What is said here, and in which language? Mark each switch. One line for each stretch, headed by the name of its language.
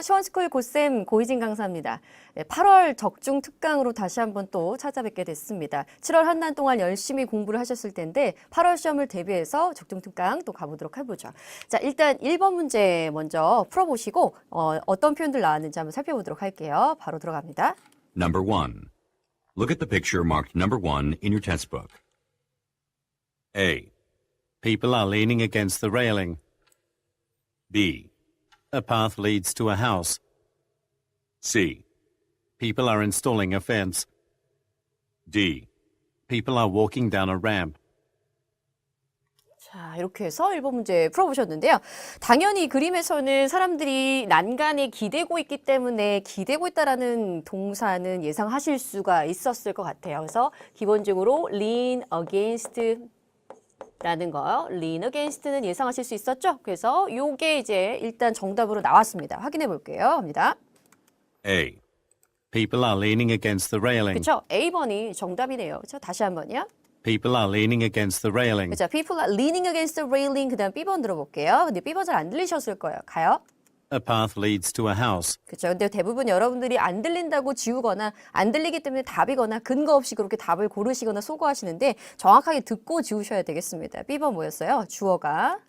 Korean: 시원스쿨 고쌤 고희진 강사입니다. 8월 적중 특강으로 다시 한번 또 찾아뵙게 됐습니다. 7월 한 달 동안 열심히 공부를 하셨을 텐데 8월 시험을 대비해서 적중 특강 또 가보도록 해보죠. 자, 일단 1번 문제 먼저 풀어보시고 어떤 표현들 나왔는지 한번 살펴보도록 할게요. 바로 들어갑니다.
English: Number 1. Look at the picture marked number 1 in your test book. A. People are leaning against the railing. B. A path leads to a house. C. People are installing a fence. D. People are walking down a ramp.
Korean: 자, 이렇게 해서 1번 문제 풀어보셨는데요. 당연히 그림에서는 사람들이 난간에 기대고 있기 때문에 기대고 있다라는 동사는 예상하실 수가 있었을 것 같아요. 그래서 기본적으로 lean against 라는 거요. lean against는 예상하실 수 있었죠? 그래서 요게 이제 일단 정답으로 나왔습니다. 확인해 볼게요. 합니다.
English: A. People are leaning against the railing.
Korean: 그렇죠? A번이 정답이네요. 그렇죠? 다시 한번요.
English: People are leaning against the railing.
Korean: 그렇죠?
English: People are leaning against the railing.
Korean: 그 다음 B번 들어볼게요. 근데 B번 잘 안 들리셨을 거예요. 가요.
English: A path leads to a house.
Korean: 그렇죠. 근데 대부분 여러분들이 안 들린다고 지우거나 안 들리기 때문에 답이거나 근거 없이 그렇게 답을 고르시거나 소거하시는데 정확하게 듣고 지우셔야 되겠습니다. B번 뭐였어요? 주어가.